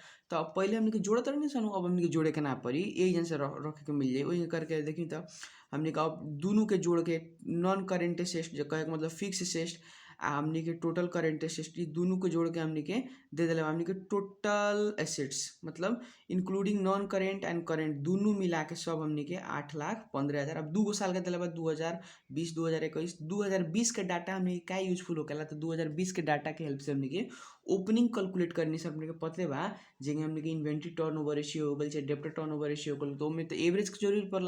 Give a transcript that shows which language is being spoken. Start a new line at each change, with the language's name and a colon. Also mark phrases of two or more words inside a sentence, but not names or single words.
Bhojpuri: तो अब पहले हमनी के जोड़त रहनी सन, अब हमनी के जोड़े के ना पड़ी, यही जन से रखे के मिल जाई। वहीं करके देखी तो हमनी का अब दोनों के जोड़ के
English: non current asset
Bhojpuri: जो कहे मतलब
English: fixed asset
Bhojpuri: हमनी के
English: total current asset
Bhojpuri: दोनों को जोड़ के हमनी के दे दिला बा। हमनी के
English: total assets
Bhojpuri: मतलब
English: including non current and current
Bhojpuri: दोनों मिला के सब हमनी के 8,15,000। अब 2 साल के दिला बा 2020 2021। 2020 के डाटा हमनी के का यूजफुल होकेला तो 2020 के डाटा के हेल्प से हमनी के
English: opening calculate
Bhojpuri: करनी से हमनी के पते बा। जेंगे हमनी के
English: inventory turnover ratio
Bhojpuri: हो गइल चाहे
English: debtor turnover ratio
Bhojpuri: हो गइल तो ओमे तो एवरेज के जरूरी पड़ला।